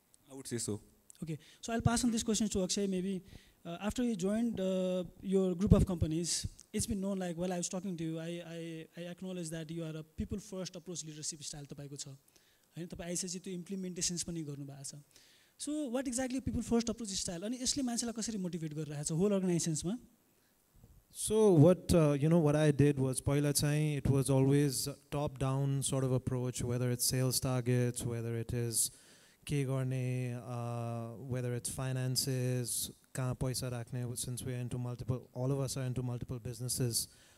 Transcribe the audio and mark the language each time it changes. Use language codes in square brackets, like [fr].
[en] I would say so. Okay, so I'll pass on this question to Akshay. Maybe after you joined your group of companies, it's been known while I was talking to you, I acknowledge that you are a people first approach leadership style [ne] तपाईको छ हैन तपाई आइसकेपछि त्यो इम्प्लिमेन्टेसन्स पनि गर्नु भएको छ. [en] So what exactly people first approach style [ne] अनि यसले मान्छेलाई कसरी मोटिभेट गरिरहेछ whole अर्गनाइजेसन्समा? [en] So what I did was [ne] पहिला चाहिँ [en] it was always top down sort of approach, whether it's sales targets, whether it is [ne] के गर्ने, [en] whether it's finances, [ne] कहाँ पैसा राख्ने, [en] since we're into all of us are into multiple businesses.